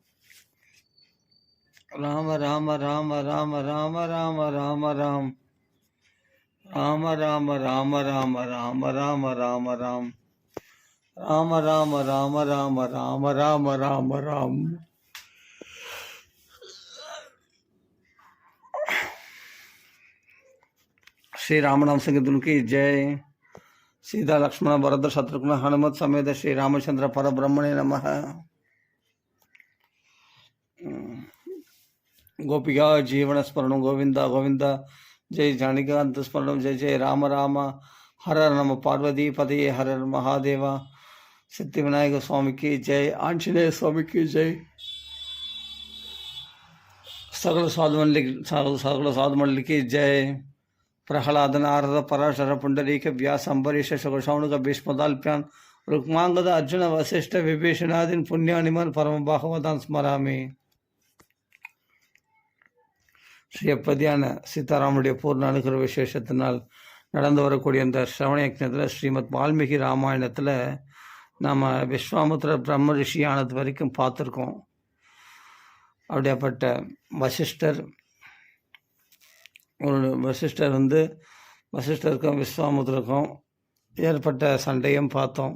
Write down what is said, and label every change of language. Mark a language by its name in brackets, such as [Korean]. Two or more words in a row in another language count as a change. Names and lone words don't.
[Hindi] ராம ராம ராம ராம ராம ராம ராம ராம் ராம ராம ராம ராம ராம ராம ராம ராம் ராம ராம ராம ராம ராம ராம ராம ராம் श्री रामनाम संकीर्तन की जय। [Sanskrit] सीता लक्ष्मण भरत शत्रुघ्न हनुमत समेत श्री रामचंद्र परब्रह्मणे नमः। गोपिका जीवन स्मरण गोविंद गोविंद जय जानिकांत स्मरण जय जय राम राम हर नम पार्वती पतये हर महादेव। [Hindi] सिद्धि विनायक स्वामी की जय। आंजनेय स्वामी की जय। सकल साधु मंडल की जय। [Sanskrit] प्रहलाद नारद पराशर पुंडरीक व्यास अंबरीश शौनक भीष्मदाल्प्यान रुक्मांगद अर्जुन वशिष्ठ विभीषणादीन पुण्यानिमन परम भागवतान स्मरामि। [Tamil] ஸ்ரீ அப்பதியான சீதாராமனுடைய பூர்ண அனுகிரக விசேஷத்தினால் நடந்து வரக்கூடிய இந்த ஸ்ரவண யக்ஞத்தில் ஸ்ரீமத் வால்மீகி ராமாயணத்தில் நாம் விஸ்வாமுத்திர பிரம்ம ரிஷியானது வரைக்கும் பார்த்துருக்கோம். அப்படியாப்பட்ட வசிஷ்டருக்கும் விஸ்வாமுத்திரருக்கும் ஏற்பட்ட சண்டையும் பார்த்தோம்.